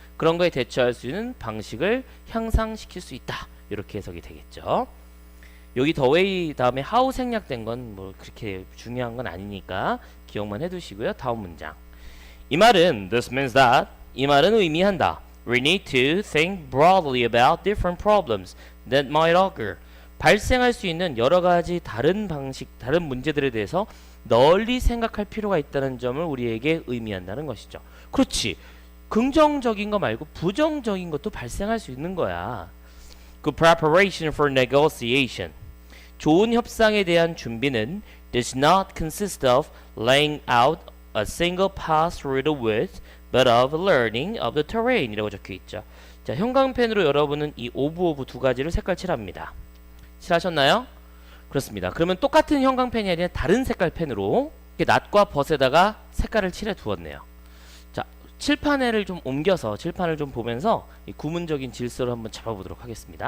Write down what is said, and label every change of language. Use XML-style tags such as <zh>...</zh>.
<ko>그런 거에 대처할 수 있는 방식을 향상시킬 수 있다. 이렇게 해석이 되겠죠. 여기 the way 다음에 how 생략된 건 뭐 그렇게 중요한 건 아니니까 기억만 해두시고요. 다음 문장. 이 말은</ko> <en>this means that</en> <ko>이 말은 의미한다.</ko> <en>We need to think broadly about different problems that might occur.</en> <ko>발생할 수 있는 여러 가지 다른 방식, 다른 문제들에 대해서 널리 생각할 필요가 있다는 점을 우리에게 의미한다는 것이죠. 그렇지. 긍정적인 거 말고 부정적인 것도 발생할 수 있는 거야.</ko> <en>Good preparation for negotiation.</en> <ko>좋은 협상에 대한 준비는</ko> <en>does not consist of laying out a single path through the woods, but of learning of the terrain</en> <ko>이라고 적혀 있죠. 자, 형광펜으로 여러분은 이 오브 두 가지를 색깔 칠합니다. 칠하셨나요? 그렇습니다. 그러면 똑같은 형광펜이 아니라 다른 색깔 펜으로 낫과 벗에다가 색깔을 칠해 두었네요. 자, 칠판을 좀 옮겨서 칠판을 좀 보면서 이 구문적인 질서를 한번 잡아보도록 하겠습니다.</ko>